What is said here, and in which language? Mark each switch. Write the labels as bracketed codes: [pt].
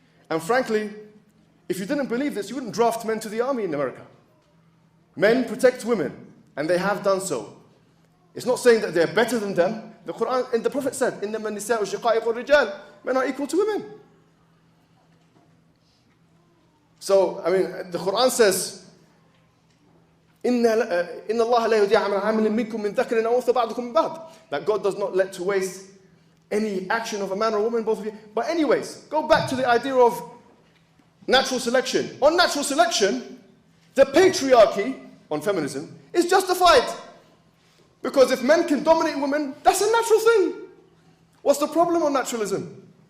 [en] And frankly, if you didn't believe this, you wouldn't draft men to the army in America. Men protect women, and they have done so. It's not saying that they're better than them. The Quran and the Prophet said, [ar] إِنَّمَا النِّسَاءُ شِقَائِقُ الرِّجَالِ. [en] Men are equal to women. So, I mean, the Quran says, [ar] إِنَّ اللَّهَ لَا يُضِيعُ عَمَلٍ مِنكُم مِّن ذَكَرٍ أَوْ أُنثَىٰ بَعْضُكُم مِّن بَعْضٍ. [en] That God does not let to waste any action of a man or a woman, both of you. But anyways, go back to the idea of natural selection. On natural selection, the patriarchy on feminism is justified. Because if men can dominate women, that's a natural thing. What's the problem on naturalism?